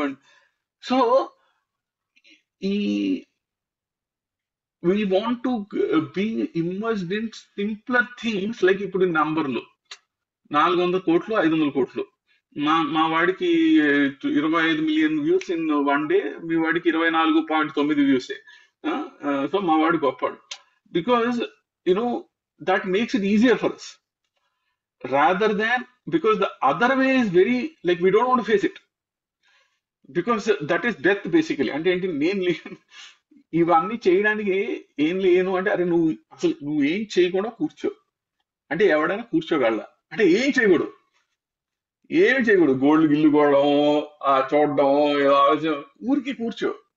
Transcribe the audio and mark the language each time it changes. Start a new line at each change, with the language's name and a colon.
English: and so ఈ we want to be immersed in simpler things, like
Telugu: ఇప్పుడు నంబర్లు 400 కోట్లు, 500 కోట్లు. మా వాడికి 25 million views
English: in one day,
Telugu: మీ వాడికి 24.9 వ్యూసే. సో మా వాడు గొప్పవాడు
English: Because you know that makes it easier for us rather than, because the other way is very, like, we don't want to face it because that is death basically.
Telugu: అంటే ఏంటి, నేను ఇవన్నీ చేయడానికి ఏం లేను అంటే, అరే నువ్వు అసలు నువ్వేం చేయకుండా కూర్చో అంటే ఎవడైనా కూర్చోగల అంటే ఏం చేయకూడదు, ఏం చేయకూడదు, గోల్డ్ గిల్లుకోవడం, చూడడం, ఏదో ఆలోచన, ఊరికి కూర్చో.